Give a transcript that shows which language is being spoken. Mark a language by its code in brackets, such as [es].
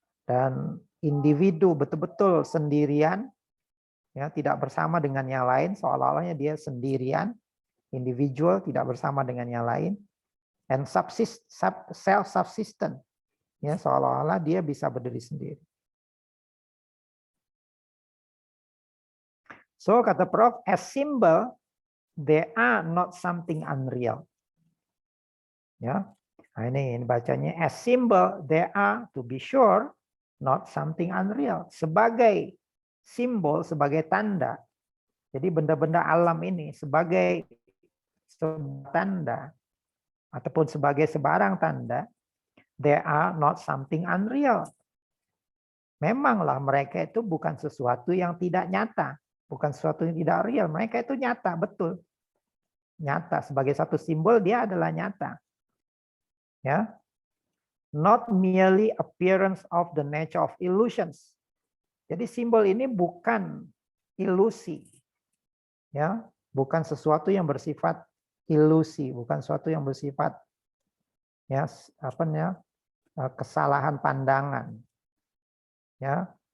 [id] Dan individu betul-betul sendirian, ya, tidak bersama dengan yang lain, seolah-olahnya dia sendirian, individual, tidak bersama dengan yang lain, [en] and self-subsistent, [id] ya, seolah-olah dia bisa berdiri sendiri. So kata Prof, [en] as symbol, they are not something unreal. [id] Ya, nah ini bacanya [en] as symbol, they are, to be sure, not something unreal. [id] Sebagai simbol, sebagai tanda. Jadi benda-benda alam ini sebagai tanda ataupun sebagai sebarang tanda, [en] they are not something unreal. [id] Memanglah mereka itu bukan sesuatu yang tidak nyata, bukan sesuatu yang tidak real. Mereka itu nyata, betul. Nyata, sebagai satu simbol dia adalah nyata. Ya. [en] Not merely appearance of the nature of illusions. [id] Jadi simbol ini bukan ilusi, ya, bukan sesuatu yang bersifat ilusi, bukan sesuatu yang bersifat ya apa ya kesalahan pandangan, ya.